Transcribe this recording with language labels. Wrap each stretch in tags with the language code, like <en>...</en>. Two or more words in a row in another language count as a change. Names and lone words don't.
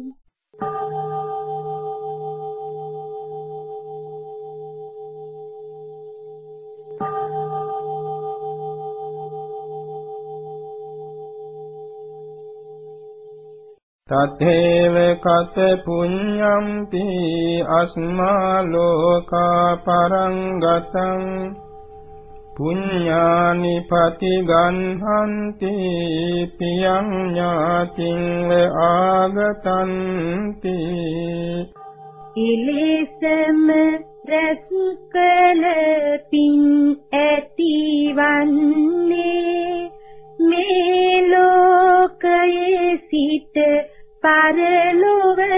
<pi>තතේව කත පුඤ්ඤම්පි අස්මා ලෝකා පරං ගතං පුඤ්ඤානි පතිගන්හන්ති පියං ඥාතිං ආගතන්ති</pi> <si>ඉලෙසම රැස් කළ පින් ඇතිවන්නේ මේ ලෝකයේ සිට පරලොව</si>